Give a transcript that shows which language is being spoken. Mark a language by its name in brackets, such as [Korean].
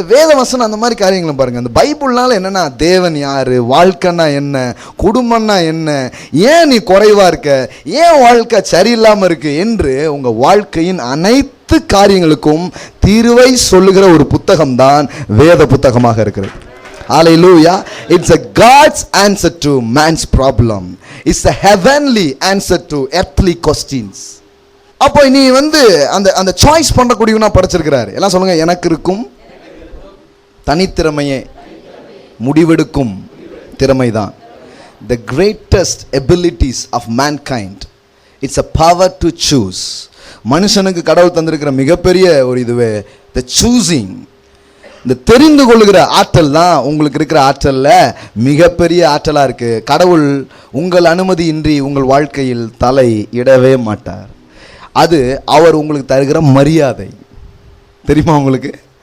[Tamil] இந்த வேத வசனம் அந்த மாதிரி காரியங்களை பாருங்கள். அந்த பைபிள்னால என்னென்னா, தேவன் யார், வாழ்க்கைன்னா என்ன, குடும்பம்னா என்ன, ஏன் நீ குறைவாக இருக்க, ஏன் வாழ்க்கை சரியில்லாமல் இருக்கு என்று உங்கள் வாழ்க்கையின் அனைத்து காரியங்களுக்கும் தீர்வை சொல்லுகிற ஒரு புத்தகம் தான் வேத புத்தகமாக இருக்கிறது. [English] Hallelujah. It's a God's answer to man's problem. It's a heavenly answer to earthly questions. [Tamil] அப்போ நீ அந்த சாய்ஸ் பண்ணக்கூடியவனா படைச்சிருக்கிறாரு. எல்லாம் சொல்லுங்க, எனக்கு இருக்கும் தனித்திறமையே முடிவெடுக்கும் திறமைதான். [English] The greatest abilities of mankind, it's a power to choose. [Tamil] மனுஷனுக்கு கடவுள் தந்திருக்கிற மிகப்பெரிய ஒரு இதுவே [English] the choosing, [Tamil] இந்த தெரிந்து கொள்ளுகிற ஆற்றல் தான் உங்களுக்கு இருக்கிற ஆற்றல்ல மிகப்பெரிய ஆற்றலா இருக்கு. கடவுள் உங்கள் அனுமதி இன்றி உங்கள் வாழ்க்கையில் தலை இடவே மாட்டார். அது அவர் உங்களுக்கு தருகிற மரியாதை. தெரியுமா உங்களுக்கு?